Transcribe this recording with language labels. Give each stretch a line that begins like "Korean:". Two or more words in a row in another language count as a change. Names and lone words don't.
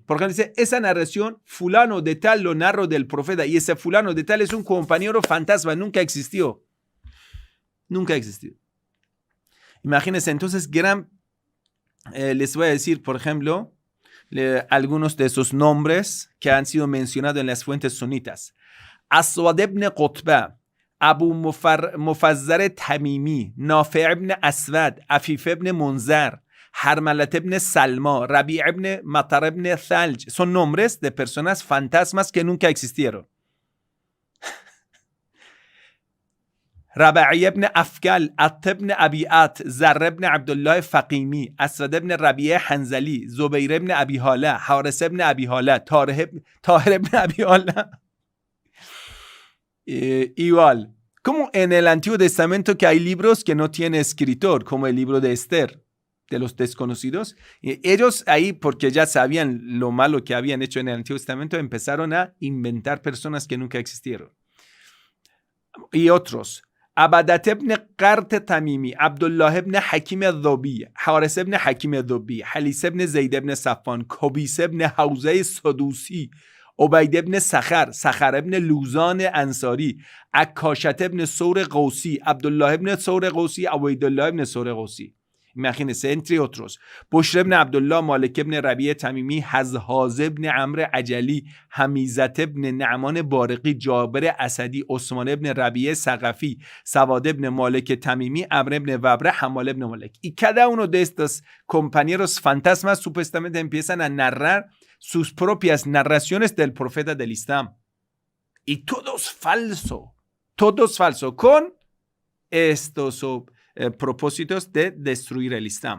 Spanish: Por ejemplo, dice, esa narración, fulano de tal lo narro del profeta, y ese fulano de tal es un compañero fantasma, nunca existió. Nunca existió. Imagínense, entonces, les voy a decir, por ejemplo, algunos de esos nombres que han sido mencionados en las fuentes sunitas. Aswad ibn Qutba, Abu Mufazzar Tamimi, Nafi' ibn Aswad, Afif ibn Munzar, Harmalat ibn Salma, Rabi' ibn Matar ibn Thalj. Son nombres de personas fantasmas que nunca existieron. Rabi' ibn Afkal, At ibn Abi'at, Zarr ibn Abdullah Faqimi, Aswad ibn Rabi'a Hanzali, Zubayr ibn Abi Hala, Haris ibn Abi Hala, Tahir ibn Abi Hala. Igual, como en el Antiguo Testamento que hay libros que no tienen escritor, como el libro de Esther, de los desconocidos, ellos ahí, porque ya sabían lo malo que habían hecho en el Antiguo Testamento, empezaron a inventar personas que nunca existieron. Y otros, Abadat ibn Qart Tamimi, Abdullah ibn Hakim al-Dhubi, Haris ibn Hakim al-Dhubi, Halis ibn Zayd ibn Safan, Kobis ibn Hawzah Sadusi, عبید ابن سخر ابن لوزان انصاری، عکاشت ابن ثور قوسی، عبدالله ابن ثور قوسی، عبیدالله ابن ثور قوسی. Imagínense, entre otros. بشر ابن عبدالله، مالک ابن ربیع تمیمی، هزهاز ابن عمرو عجلی، حمیزت ابن نعمان بارقی، جابر اسدی، عثمان ابن ربیع ثقفی، سواد ابن مالک تمیمی، عمرو ابن وبره، حمال ابن مالک. Y cada uno de estos compañeros fantasmas supuestamente empiezan a narrar sus propias narraciones del profeta del Islam. Y todos falso, con estos propósitos de destruir el Islam.